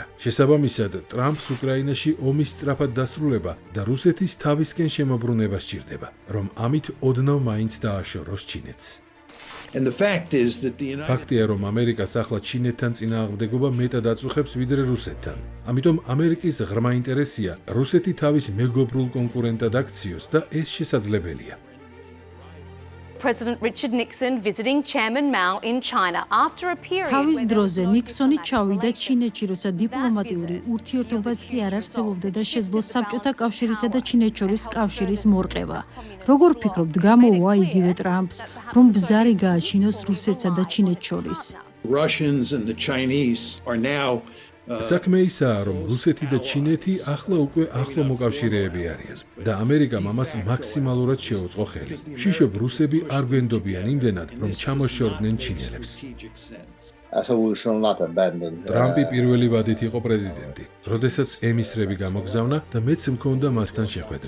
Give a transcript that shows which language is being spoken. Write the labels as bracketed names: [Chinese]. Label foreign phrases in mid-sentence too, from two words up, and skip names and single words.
[Georgian] შესაბამისად, ტრამპს უკრაინაში ომის სწრაფად დასრულება და რუსეთის თავისკენ შემოbrunება სჭირდება, რომ ამით ოდნავ მაინც დააშოროს ჩინეთს. ფაქტია, რომ ამერიკას ახლა ჩინეთთან წინააღმდეგობა მეტად აწუხებს ვიდრე რუსეთთან. ამიტომ ამერიკის ღრმა ინტერესია რუსეთი თავის მეგობრულ კონკურენტად აქციოს და ეს შესაძლებელია. [English] President Richard Nixon visiting Chairman Mao in China after a period [Georgian] თავის დროზე ნიქსონი ჩავიდა ჩინეთში, როცა დიპლომატიური ურთიერთობაც კი არ არსებობდა და შეძლო საბჭოთა კავშირისა და ჩინეთს შორის კავშირის მორყევა. როგორ ფიქრობთ, გამოუვა იგივე ტრამპს, რომ ბზარი გააჩინოს რუსეთსა და ჩინეთს შორის? [English] Russians and the Chinese are now [Georgian] საქმე ისაა, რომ რუსეთი და ჩინეთი ახლა უკვე ახლო მოკავშირეები არიან და ამერიკამ ამას მაქსიმალურად შეუწყო ხელი. შიშობ რუსები არ გვენდობიან იმდენად, რომ ჩამოშორდნენ ჩინელებს. ტრამპი პირველი ვადით იყო პრეზიდენტი, როდესაც ემისრები გამოგზავნა და მეც მქონდა მათთან შეხვედრა.